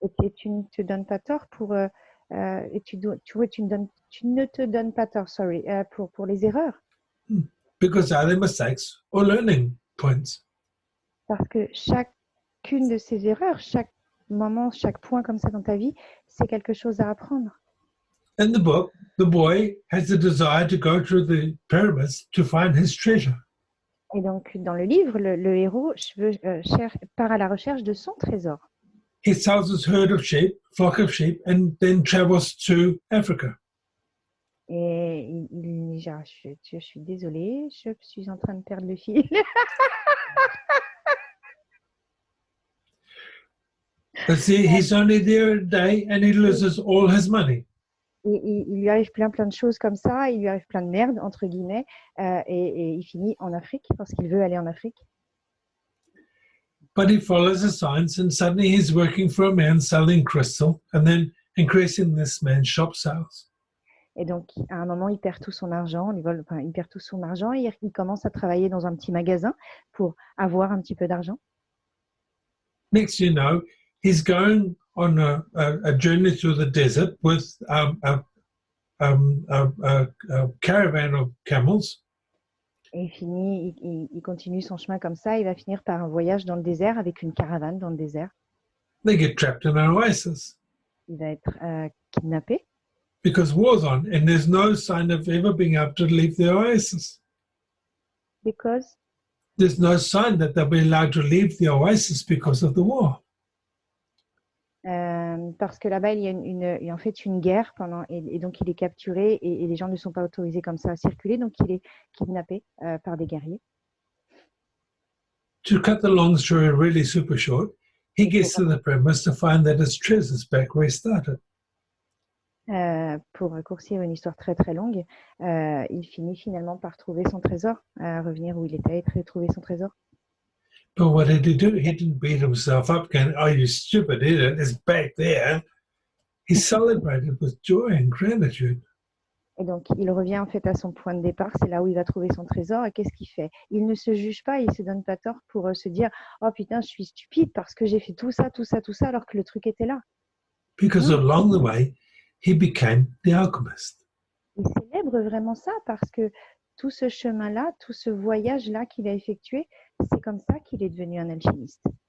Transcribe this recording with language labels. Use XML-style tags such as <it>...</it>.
<fr>Et tu ne te donnes pas tort pour... et tu ne te donnes pas tort,</fr> <en>sorry,</en> <fr>pour les erreurs.</fr> <en>Because are they mistakes or learning points?</en> <fr>Parce que chacune de ces erreurs, chaque moment, chaque point comme ça dans ta vie, c'est quelque chose à apprendre.</fr> <en>In the book, the boy has the desire to go through the pyramids to find his treasure.</en> <fr>Et donc, dans le livre, le héros part à la recherche de son trésor.</fr> <en>He sells his herd of sheep, flock of sheep, and then travels to Africa.</en> <fr>Et je suis désolée, je suis en train de perdre le fil.</fr> <en>But see, he's only there a day and he loses all his money.</en> <fr>Et il lui arrive plein de choses comme ça, il lui arrive plein de merde, entre guillemets, et il finit en Afrique parce qu'il veut aller en Afrique.</fr> <en>But he follows the signs and suddenly he's working for a man selling crystal and then increasing this man's shop sales.</en> <fr>Et donc, à un moment, il perd tout son argent, il perd tout son argent et il commence à travailler dans un petit magasin pour avoir un petit peu d'argent.</fr> <en>Next you know, he's going on a journey through the desert with a caravan of camels.</en> <fr>Et il continue son chemin comme ça. Il va finir par un voyage dans le désert avec une caravane dans le désert.</fr> <en>They get trapped in an oasis</en> <fr>Il va être kidnappé</fr> <en>because war's on, and there's no sign of ever being able to leave the oasis. because There's no sign that they'll be allowed to leave the oasis because of the war.</en> <fr>parce que là-bas, il y a en fait une guerre et donc il est capturé et les gens ne sont pas autorisés comme ça à circuler, donc il est kidnappé par des guerriers.</fr> <en>To cut the long story really super short, he gets to the premise to find that his treasure's back where he started.</en> <fr>Pour raccourcir une histoire très très longue, il finit finalement par trouver son trésor, revenir où il était et trouver son trésor.</fr> <en>But what did he do? He didn't beat himself up going, oh, you stupid idiot, it's back there. He celebrated with joy and gratitude.</en> <fr>Et donc, il revient en fait à son point de départ, c'est là où il va trouver son trésor. Et qu'est-ce qu'il fait? Il ne se juge pas, il ne se donne pas tort pour se dire « Oh putain, je suis stupide parce que j'ai fait tout ça, tout ça, tout ça, alors que le truc était là. »</fr> <en>Because along the way, he became the alchemist.</en> <fr>Il célèbre vraiment ça parce que tout ce chemin-là, tout ce voyage-là qu'il a effectué, c'est comme ça qu'il est devenu un alchimiste.</fr>